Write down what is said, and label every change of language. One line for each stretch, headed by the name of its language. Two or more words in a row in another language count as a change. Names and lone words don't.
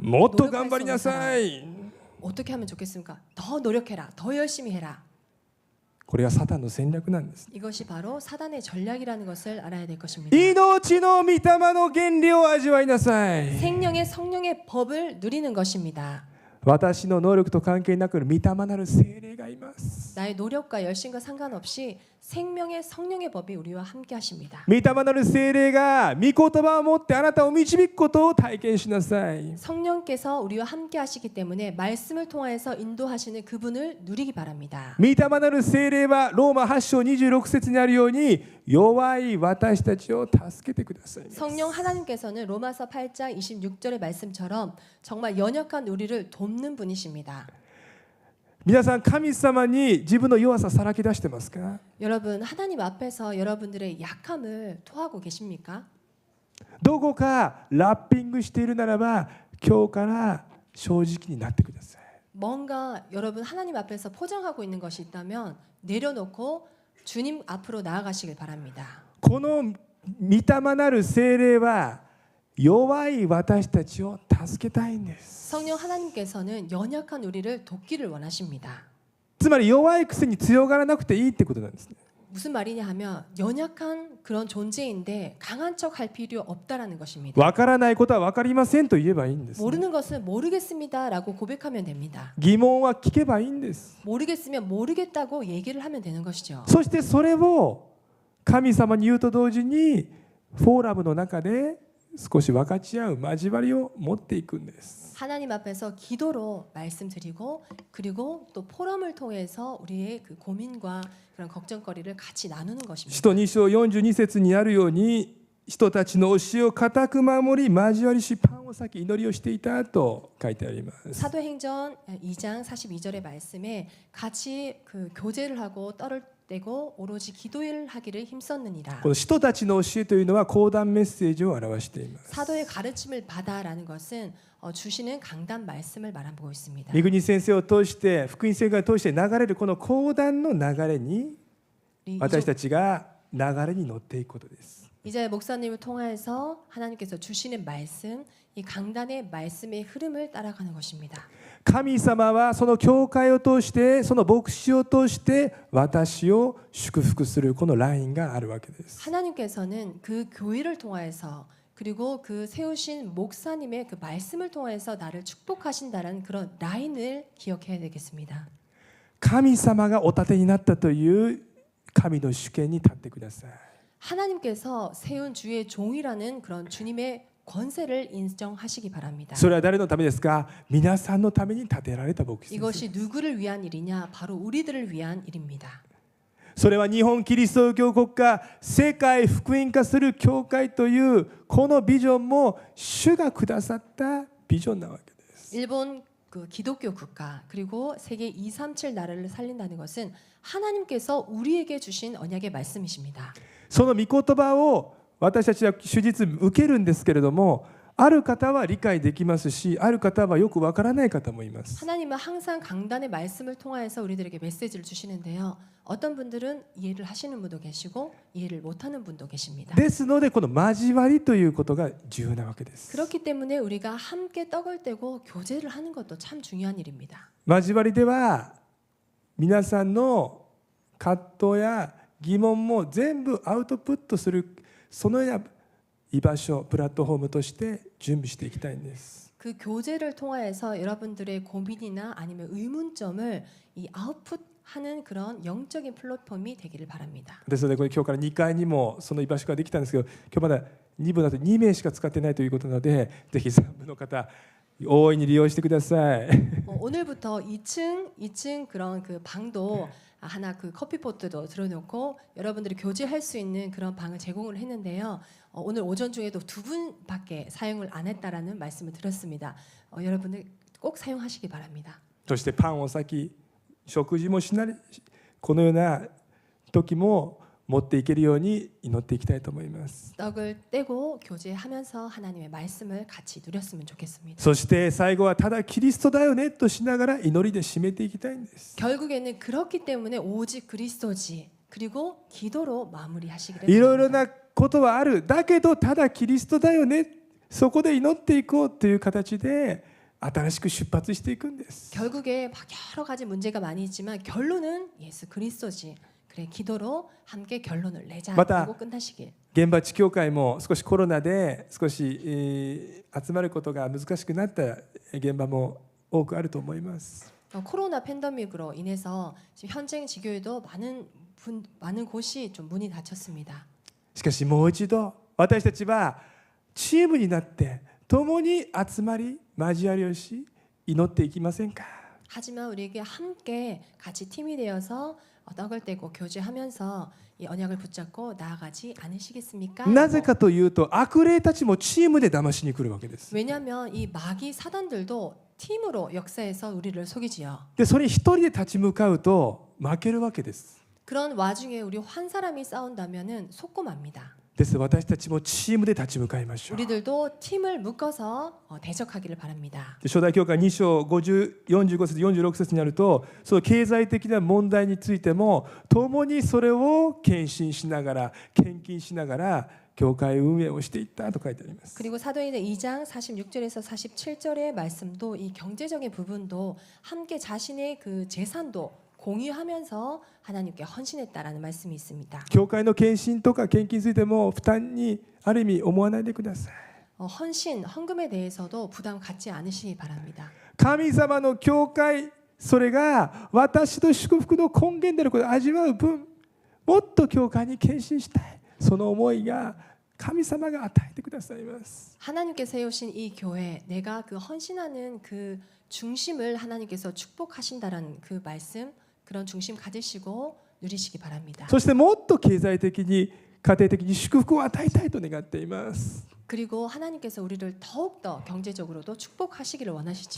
Japanese: もっと
Korean: 노력할
Japanese: 頑
Korean: 수
Japanese: 張り
Korean: 없는
Japanese: な
Korean: 사람,
Japanese: さい。
Korean: 어떻게 하면 좋겠습니까? 더 노력해라, 더 열심히 해라.
Japanese: これがサタンの戦略なんです。
Korean: 이것이 바로 사단의 전략이라는 것을 알아야 될 것입니다.
Japanese: 命の御霊の原理を味わいなさい。
Korean: 생명의 성령의 법을 누리는 것입니다.
Japanese: 私の能力と関係なく御霊なる聖霊がいます。
Korean: 나의 노력과 열심과 상관없이 생명의 성령의 법이 우리와 함께 하십니다.
Japanese: 御霊なる聖霊が御言葉を持ってあなたを導くことを体験しなさい。
Korean: 성령께서 우리와 함께 하시기 때문에 말씀을 통하여서 인도하시는 그분을 누리기 바랍니다.
Japanese: 御霊なる聖霊はローマ8章26節にあるように弱い私たちを助けてくださいます。
Korean: 성령 하나님께서는 로마서 8장 26절의 말씀처럼 정말 연약한 우리를 돕는 분이십니다.
Japanese: 皆さん神様に自分の弱ささらけ出してますか。
Korean: 여러분, 하나님 앞에서 여러분들의 약함을 토하고 계십니까?
Japanese: どこかラッピングしているならば今日から正直になってください。
Korean: 뭔가 여러분 하나님 앞에서 포장하고 있는 것이 있다면 내려놓고 주님 앞으로 나아가시길 바랍니다.
Japanese: この御霊なる聖霊は弱い私たちを助けたいんです。
Korean: 성령 하나님께서는 연약한 우리를 돕기를 원하십니다.
Japanese: つまり弱いくせに強がらなくていいってことなんですね。
Korean: 무슨 말이냐 하면 연약한 그런 존재인데 강한 척 할 필요 없다라는 것입니다.
Japanese: わからないことはわかりませんと言えばいいんですね。
Korean: 모르는 것은 모르겠습니다라고 고백하면 됩니다.
Japanese: 疑問は聞けばいいんです。
Korean: 모르겠으면 모르겠다고 얘기를 하면 되는 것이죠.
Japanese: そしてそれを神様に言うと同時にフォーラムの中で少し分かち合う交わりを持っていくんです。
Korean: 하나님 앞에서 기도로 말씀드리고 그리고 또 포럼을 통해서 우리의 그 고민과 그런 걱정거리를 같이 나누는
Japanese: 使
Korean: 것입니다.
Japanese: 徒2章42節にあるように人たちの教えを固く守り交わりしパンを裂き祈りをしていたと書いてあります。
Korean: 사도행전 2장 42절의 말씀에 같이 그 교제를 하고 떡을 떼고 오로지 기도를 하기를 힘썼느니라.
Japanese: この人たちの教えというのは講談メッセージを表しています。
Korean: 사도의 가르침을 받아라는 것은 주시는 강단 말씀을 말하고 있습니다.
Japanese: 三國先生を通して福音宣言を通して流れるこの講談の流れに
Korean: 우리
Japanese: 私たちが流れに乗っていくことです。
Korean: 이제 목사님을 통해서 하나님께서 주시는 말씀, 이 강단의 말씀의 흐름을 따라가는 것입니다.
Japanese: 神様はその教会を通してその牧師を通して私を祝福するこのラインがあるわけです。
Korean: 하나님께서는 그 교회를 통하여서 그리고 그 세우신 목사님의 그 말씀을 통해서 나를 축복하신다는 그런 라인을 기억해야 되겠습니다.
Japanese: 神様がお立てになったという神の主権に立ってください。
Korean: 하나님께서 세운 주의 종이라는 그런 주님의 권세를 인정하시기 바랍니다.
Japanese: それは誰のためですか。皆さんのために立てられた牧師です。
Korean: 이것이 누구를 위한 일이냐? 바로 우리들을 위한 일입니다.
Japanese: それは日本キリスト教国家世界福音化する教会というこのビジョンも主がくださったビジョンなわけです。
Korean: 일본 그 기독교 국가 그리고 세계 237 나라를 살린다는 것은 하나님께서 우리에게 주신 언약의 말씀이십니다.
Japanese: その御言葉を私たちは手術受けるんですけれども、ある方は理解できますし、ある方はよくわからない方もいます。
Korean: 하나님은 항상 강단의 말씀을 통하여서 우리들에게 메시지를 주시는데요. 어떤 분들은 이해를 하시는 분도 계시고 이해를 못하는 분도 계십니다.
Japanese: ですのでこの交わりということが重要なわけです。
Korean: 그렇기 때문에 우리가 함께 떡을 떼고 교제를 하는 것도 참 중요한 일입니다.
Japanese: 交わりでは皆さんの葛藤や疑問も全部アウトプットする、そのような居場所、プラットフォームとして準備していきたいんです。
Korean: 그 교제를 통하여서 여러분들의 고민이나 아니면 의문점을 이 아웃풋하는 그런 영적인 플랫폼이 되기를 바랍니다.
Japanese: ですのでこれ今日から2階にもその居場所ができたんですけど、今日まだ2部だと2名しか使ってないということなので、ぜひ3部の方大いに利用してください。
Korean: 오늘부터 2층 그런 그 방도 하나 그 커피포트도 들어놓고 여러분들이 교제할 수 있는 그런 방을 제공을 했는데요. 오늘 오전 중에도 2분밖에 사용을 안 했다라는 말씀을 들었습니다. 여러분들 꼭 사용하시기 바랍니다.
Japanese: そしてパンを先、食事もしないこのような時も持っていけるように祈っていきたいと思います。
Korean: 떡을 떼고 교제하면서 하나님의 말씀을 같이 누렸으면 좋겠습니다.
Japanese: そして最後はただキリストだよねとしながら祈りで締めていきたいんです。
Korean: 결국에는 그렇기 때문에 오직 그리스도지 그리고 기도로 마무리하시기를
Japanese: いろいろ
Korean: 바랍니다.
Japanese: なことはある、だけどただキリストだよね、そこで祈っていこうという形で新しく出発していくんです。
Korean: 결국에 막 여러 가지 문제가 많이 있지만 결론은 예수 그리스도지. 그래 기도로 함께 결론을 내자라고 끝나시길.
Japanese: 現場地教会も少しコロナで少し、集まることが難しくなった現場も多くあると思います。
Korean: 코로나 팬데믹으로 인해서 지금 현장 지교에도 많은 곳이 좀 문이 닫혔습니다.
Japanese: しかしもう一度私たちはチームになって共に集まり交わりをし祈っていきませんか。
Korean: 하지만 우리에게 함께 같이 팀이 되어서 떡을 떼고 교제하면서 이 언약을 붙잡고 나아가지 않으시겠습니까?
Japanese: なぜかというと悪霊たちもチームで騙しに来るわけです。
Korean: 왜냐하면 이 마귀 사단들도 팀으로 역사해서 우리를 속이지요.
Japanese: でそれに一人で立ち向かうと負けるわけです。
Korean: 그런 와중에 우리 한 사람이 싸운다면은 속고 맙니다.
Japanese: です私たちもチームで立ち向かいましょう。
Korean: 우리들도 팀을 묶어서 대적하기를 바랍니다.
Japanese: 初代教会2章45節46節にあると、その経済的な問題についても共にそれを献身しながら献金しながら教会運営をしていったと書いてあります。
Korean: 그리고 사도행전 2장 46절에서 47절의 말씀도 이 경제적인 부분도 함께 자신의 그 재산도 공유하면서 하나님께 헌신했다라는 말씀이 있습니다.
Japanese: 教会の献身とか献金についても負担にある意味思わないでください。
Korean: 헌신, 헌금에 대해서도 부담 갖지 않으시기 바랍니다.
Japanese: 神様の教会、それが私の祝福の根源であることを味わう分、もっと教会に献身したい、その思いが神様が与えてくださいます。
Korean: 하나님께서 세우신 이 교회, 내가 그 헌신하는 그 중심을 하나님께서 축복하신다라는 그 말씀, 그런 중심 가지시고 누리시기 바랍니다.
Japanese: そしてもっと経済的に家庭的に祝福を与えたいと願っています。
Korean: 그리고 하나님께서 우리를 더욱더 경제적으로도 축복하시기를 원하시죠.